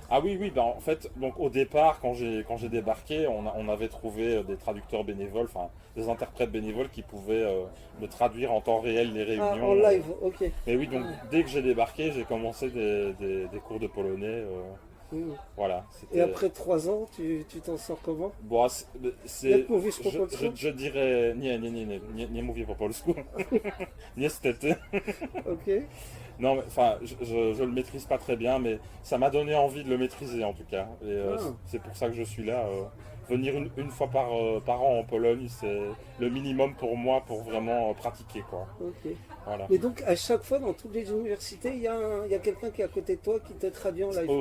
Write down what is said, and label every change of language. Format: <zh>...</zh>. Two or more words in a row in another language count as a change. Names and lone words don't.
<fr>Ah oui, oui, en fait, donc au départ, quand j'ai débarqué, on avait trouvé des traducteurs bénévoles, enfin des interprètes bénévoles qui pouvaient me traduire en temps réel les réunions. Ah, en live, ok. Mais oui, donc dès que j'ai débarqué, j'ai commencé des cours de polonais. Voilà. Et après 3 ans, tu t'en sors comment? Bon,</fr> <pl>Jak mówisz po polsku?</pl> <fr>je dirais</fr> <pl>nie mówię po polsku. Niestety.</pl> <fr>Ok. Non, mais enfin, je le maîtrise pas très bien, mais ça m'a donné envie de le maîtriser en tout cas. Et c'est pour ça que je suis là. Venir une fois par an en Pologne, c'est le minimum pour moi pour vraiment pratiquer, quoi. Ok. Voilà. Mais donc à chaque fois dans toutes les universités, il y a quelqu'un qui est à côté de toi qui te traduit en live.</fr>